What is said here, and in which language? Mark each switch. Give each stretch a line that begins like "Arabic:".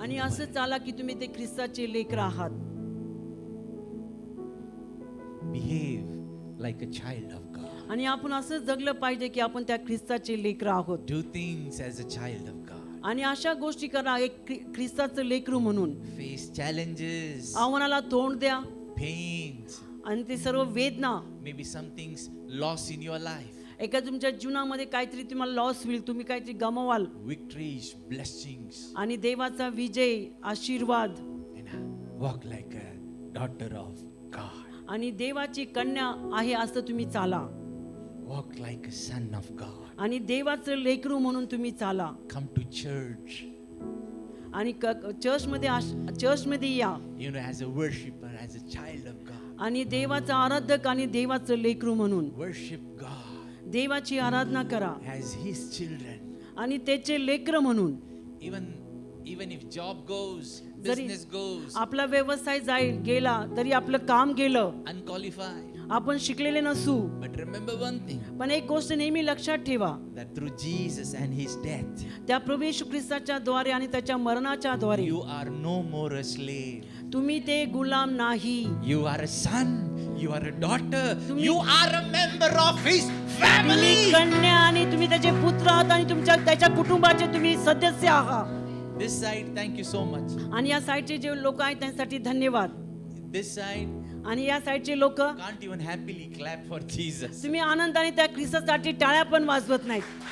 Marathi: आणि असं चाला की तुम्ही ते ख्रिस्ताचे लेकरं आहात.
English: Behave like a child of God.
Marathi: आणि आपण असं जगलं पाहिजे की आपण त्या ख्रिस्ताचे लेकरं आहोत.
English: Do things as a child of God.
Marathi: आणि अशा गोष्टी करा एक ख्रिस्ताचं लेकरू म्हणून.
English: Face challenges,
Marathi: आव्हानाला तोंड द्या.
English: pains,
Marathi: आणि ते सर्व वेदना,
English: maybe some things lost in your life,
Marathi: एका तुमच्या जीवनामध्ये काहीतरी तुम्हाला लॉस होईल, तुम्ही काहीतरी गमावाल.
English: victories, blessings,
Marathi: आणि देवाचा विजय, आशीर्वाद,
English: and walk like a daughter of God.
Marathi: आणि देवाची कन्या आहे असं तुम्ही चाला.
English: Walk like a son of God.
Marathi: आणि देवाचं लेकरू म्हणून तुम्ही चाला.
English: Come to church.
Marathi: आणि चर्चमध्ये या.
English: You know, as a worshipper, as a child of God.
Marathi: आणि देवाचा आराधक आणि देवाचं लेकरू म्हणून
English: Worship God
Marathi: देवाची आराधना करा.
English: as His children.
Marathi: आणि त्याचे लेकरं म्हणून.
English: Even if job goes,
Marathi: जरी
English: business goes,
Marathi: आपला व्यवसाय गेला तरी आपलं काम गेलं,
English: unqualified.
Marathi: आपण शिकलेले नसू,
English: But remember one thing,
Marathi: पण एक गोष्ट नेहमी लक्षात ठेवा,
English: that through Jesus and His death,
Marathi: त्या प्रभू येशू ख्रिस्ताच्या द्वारे आणि त्याच्या मरणाच्या द्वारे
English: you are no more a slave.
Marathi: तुम्ही ते गुलाम नाही.
English: You are a son. You are a daughter.
Marathi: तुम्ही-
English: You are a member of His
Marathi: तुम्ही
English: family.
Marathi: कन्या आणि तुम्ही त्याचे पुत्र आहात आणि त्याच्या कुटुंबाचे तुम्ही सदस्य आहात.
English: This side, thank you so much.
Marathi: आणि या साईडचे जे लोक आहेत त्यांच्यासाठी धन्यवाद.
English: This side
Marathi: आणि या साईडचे लोक
English: can't even happily clap for Jesus.
Marathi: तुम्ही आनंदाने त्या ख्रिस्तासाठी टाळ्या पण वाजवत नाहीत.